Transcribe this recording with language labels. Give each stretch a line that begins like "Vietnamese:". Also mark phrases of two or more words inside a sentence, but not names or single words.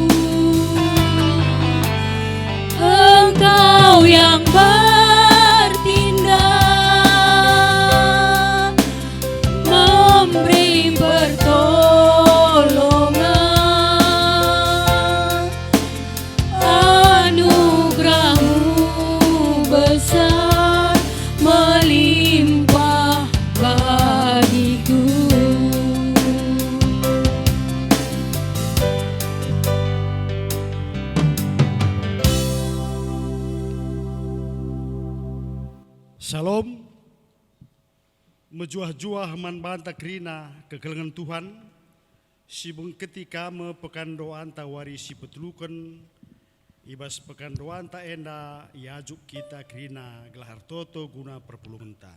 Indonesian: Engkau yang bertindak memberi pertolongan, anugerahmu besar melimpah bagiku.
Batak Karo: Shalom, mejuah-juah man banta krina kekelengan Tuhan, sibung ketika me pekan doa anta wari si petulukan, ibas pekan doa anta enda iajuk kita krina gelahar toto guna perpulungan ta.